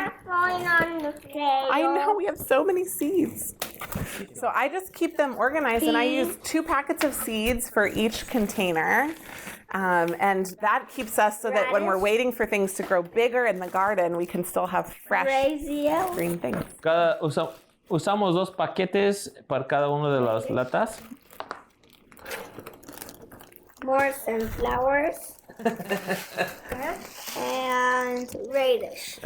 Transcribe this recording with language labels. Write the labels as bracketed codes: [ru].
[en] it's falling on the table. I know, we have so many seeds. So I just keep them organized, and I use 2 packets of seeds for each container. And that keeps us so that when we're waiting for things to grow bigger in the garden, we can still have fresh basil, green things. [es] Usamos 2 paquetes para cada una de las latas. [en] more sunflowers, and radish.